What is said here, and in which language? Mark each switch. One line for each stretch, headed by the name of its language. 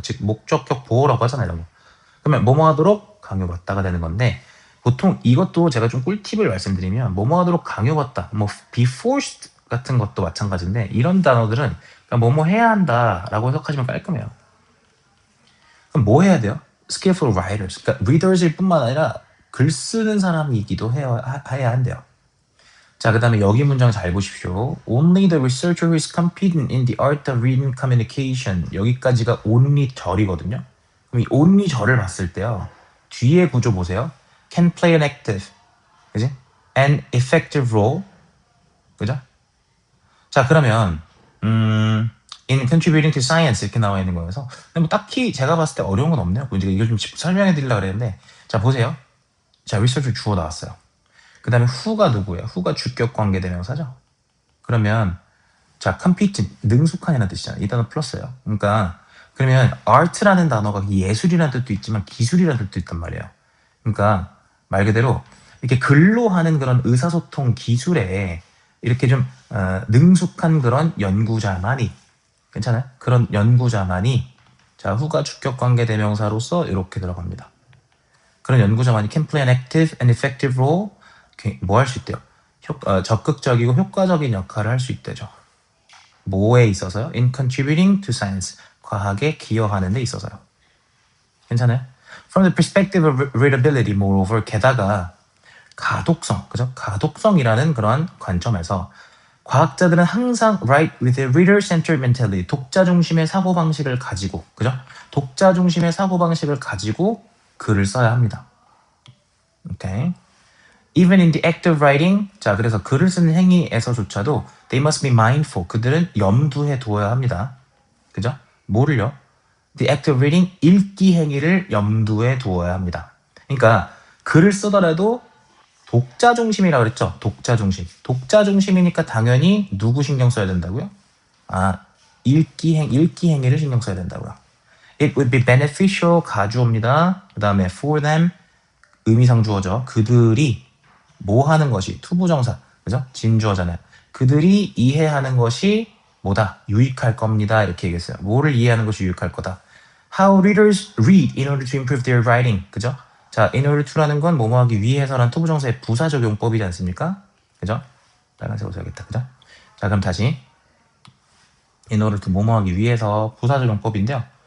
Korean: 즉 목적격 보호라고 하잖아요, 이런 거. 그러면 뭐뭐 하도록 강요받다가 되는 건데, 보통 이것도 제가 좀 꿀팁을 말씀드리면 뭐뭐 하도록 강요받다, 뭐 be forced 같은 것도 마찬가지인데, 이런 단어들은 그냥 뭐뭐 해야 한다라고 해석하시면 깔끔해요. 그럼 뭐 해야 돼요?
English: skillful writers,
Korean: 그러니까 readers일 뿐만 아니라 글 쓰는 사람이기도 해야 한대요. 자, 그 다음에 여기 문장 잘 보십시오.
English: Only the researcher who is competent in the art of reading communication.
Korean: 여기까지가 only 절이거든요. 그럼 이 only 절을 봤을 때요, 뒤에 구조 보세요.
English: Can play an active,
Korean: 그지?
English: An effective role, 그죠?
Korean: 자, 그러면
English: in contributing to science
Korean: 이렇게 나와 있는 거여서, 근데 뭐 딱히 제가 봤을 때 어려운 건 없네요. 이걸 좀 설명해 드리려고 그랬는데, 자, 보세요. 자, researcher 주어 나왔어요. 그 다음에 who가 누구예요? who가 주격 관계 대명사죠. 그러면 자, competent, 능숙한이라는 뜻이잖아요. 이 단어 플러스예요. 그러니까 그러면 art라는 단어가 예술이라는 뜻도 있지만 기술이라는 뜻도 있단 말이에요. 그러니까 말 그대로 이렇게 글로 하는 그런 의사소통 기술에 이렇게 좀 능숙한 그런 연구자만이, 괜찮아요? 그런 연구자만이, 자, who가 주격 관계 대명사로서 이렇게 들어갑니다.
English: 그런 연구자만이 can play an active and effective role,
Korean: 뭐 할 수 있대요? 적극적이고 효과적인 역할을 할 수 있대죠. 뭐에 있어서요?
English: In contributing to science,
Korean: 과학에 기여하는 데 있어서요. 괜찮아요?
English: From the perspective of readability, moreover,
Korean: 게다가 가독성, 그죠? 가독성이라는 그런 관점에서 과학자들은 항상
English: write with a reader-centered mentality,
Korean: 독자 중심의 사고방식을 가지고, 그죠? 독자 중심의 사고방식을 가지고 글을 써야 합니다. 오케이.
English: Even in the act of writing,
Korean: 자, 그래서 글을 쓰는 행위에서조차도
English: they must be mindful,
Korean: 그들은 염두에 두어야 합니다. 그죠? 뭐를요?
English: The act of reading,
Korean: 읽기 행위를 염두에 두어야 합니다. 그러니까 글을 쓰더라도 독자 중심이라고 그랬죠? 독자 중심. 독자 중심이니까 당연히 누구 신경 써야 된다고요? 아, 읽기 행위를 신경 써야 된다고요.
English: It would be beneficial,
Korean: 가주어입니다. 그 다음에
English: for them,
Korean: 의미상 주어죠. 그들이 뭐 하는 것이, 투부정사, 그죠? 진주어잖아요. 그들이 이해하는 것이 뭐다? 유익할 겁니다. 이렇게 얘기했어요. 뭐를 이해하는 것이 유익할 거다.
English: How readers read in order to improve their writing.
Korean: 그죠? 자, in order to라는 건 뭐뭐 하기 위해서란 투부정사의 부사적용법이지 않습니까? 그죠? 빨간색으로 써야겠다. 그죠? 자, 그럼 다시 in order to 뭐뭐 하기 위해서 부사적용법인데요.